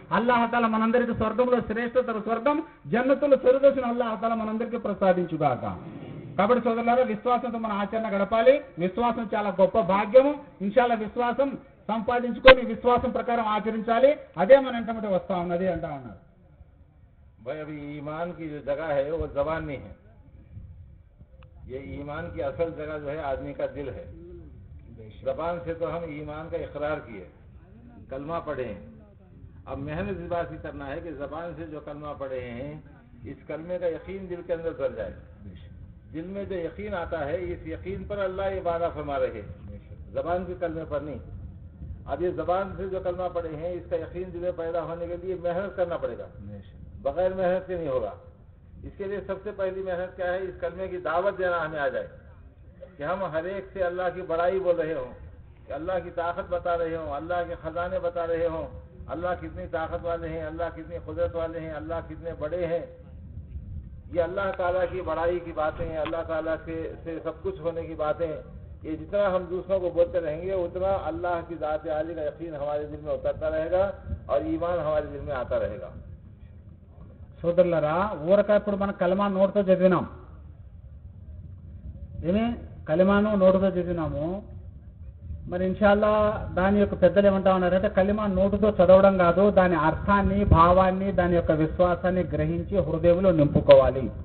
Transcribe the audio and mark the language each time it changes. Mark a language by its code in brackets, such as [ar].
[te] అల్లాహ్ తఆలా మనందరికీ స్వర్గంలో శ్రేష్టతర స్వర్గం జన్నతులు ఫిర్దౌస్ను అల్లాహ్ తఆలా మనందరికీ ప్రసాదించుగాక. కాబట్టి సోదరులారా, విశ్వాసంతో మన ఆచరణ గడపాలి. విశ్వాసం చాలా గొప్ప భాగ్యము. ఇన్షాల్లా విశ్వాసం సంపాదించుకొని విశ్వాసం ప్రకారం ఆచరించాలి. అదే మన వెంటబడి వస్తా ఉన్నది అంటా ఉన్నారు. [hi] भाई अभी ईमान की जो जगह है वो जबान नहीं है, ये ईमान की असल जगह जो है आदमी का दिल है। जबान से तो हम ईमान का इकरार किए, कलमा पढ़े हैं। अब मेहनत इस बात की करना है कि जबान से जो कलमा पढ़े हैं इस कलमे का यकीन दिल के अंदर उतर जाए। दिल में जो यकीन आता है इस यकीन पर अल्लाह ये वादा फरमा रहे, जबान के कलमे पर नहीं। अब ये जबान से जो कलमा पढ़े हैं इसका यकीन दिल में पैदा होने के लिए मेहनत करना पड़ेगा, बगैर मेहनत के नहीं होगा। इसके लिए सबसे पहली मेहनत क्या है? इस कलमे की दावत देना हमें आ जाए कि हम हर एक से अल्लाह की बड़ाई बोल रहे हों, कि अल्लाह की ताकत बता रहे हों, अल्लाह के खजाने बता रहे हों, अल्लाह कितनी ताकत वाले हैं, अल्लाह कितनी कुदरत वाले हैं, अल्लाह कितने बड़े हैं। ये अल्लाह ताला की बड़ाई की बातें हैं, अल्लाह ताला से सब कुछ होने की बातें, ये जितना हम दूसरों को बोलते रहेंगे उतना अल्लाह की ज़ात आली का यकीन हमारे दिल में उतरता रहेगा और ईमान हमारे दिल में आता रहेगा। [te] సోదరులారా, ఊరక ఇప్పుడు మనం కలమా నోటితో చదివినాం, ఏమి కలిమాను నోటితో చదివినాము. మరి ఇన్షాల్లా దాని యొక్క పెద్దలు ఏమంటా ఉన్నారంటే కలిమా నోటితో చదవడం కాదు, దాని అర్థాన్ని, భావాన్ని, దాని యొక్క విశ్వాసాన్ని గ్రహించి హృదయంలో నింపుకోవాలి.